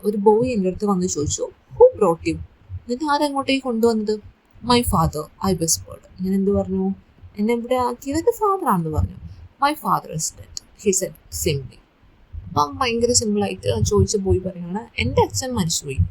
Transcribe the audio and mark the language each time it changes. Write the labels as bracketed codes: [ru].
[ml] ഒരു ബോയ് എൻ്റെ അടുത്ത് വന്ന് ചോദിച്ചു, [en] "Who brought you?" [ml] എന്നിട്ട് ആരെങ്ങോട്ടേക്ക് കൊണ്ടുവന്നത്? [en] "My father," I whispered. [ml] ഞാൻ എന്ത് പറഞ്ഞു? എന്നെ ഇവിടെ ആക്കിയതൊക്കെ ഫാദറാണെന്ന് പറഞ്ഞു. [en] "My father is dead," he said simply. [ml] അപ്പം ഭയങ്കര സിമ്പിളായിട്ട് ചോദിച്ച ബോയ് പറയുകയാണ്, എൻ്റെ അച്ഛൻ മരിച്ചുപോയി.